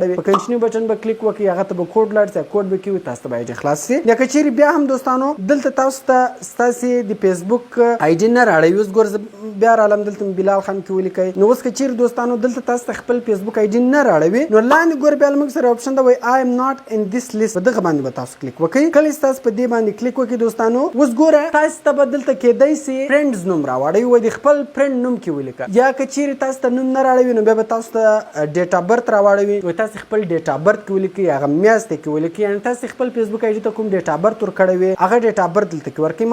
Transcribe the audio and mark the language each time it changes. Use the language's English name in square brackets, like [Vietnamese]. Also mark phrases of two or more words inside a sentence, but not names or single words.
[Pashto] په [English] continue button [Pashto] به کلیک وکړئ، هغه ته به کوډ لاړ شي، کوډ به کې وي، تاسو ته به آی ډي خلاص شي. یا که چیرې بیا هم دوستانو دلته تاسو ته ستاسو د فیسبوک آی ډي نه راړوي، اوس ګوره بیا رالم، دلته بلال خان کې ولیکئ. نو اوس که چیرې دوستانو دلته تاسو ته خپل فیسبوک آی ډي نه راړوي، نو لاندې ګوره بیا موږ سره اپشن دی وایي [English] I am not in this list. [Pashto] په دغه باندې به تاسو کلیک وکړئ. کله چې تاسو په دې باندې کلیک وکړئ دوستانو، اوس ګوره تاسو ته به دلته کېدای سي فرینډز نوم راوړئ، وایي د خپل فرینډ نوم کې ولیکه. یا که چیرې تاسو ته نوم نه راړوي، نو بیا به تاسو ته [English] date of birth [Pashto] راوړوي، وایي تاسو خپل [English] date of birth [Pashto] کې ولیکئ، هغه میاشت کې ولیکئ. یعنې تاسو خپل فیسبوک آی ډي ته کوم [English] date of birth [Pashto] ورکړی وي، هغه [English] date of birth [Pashto] دلته کې ورکړئ.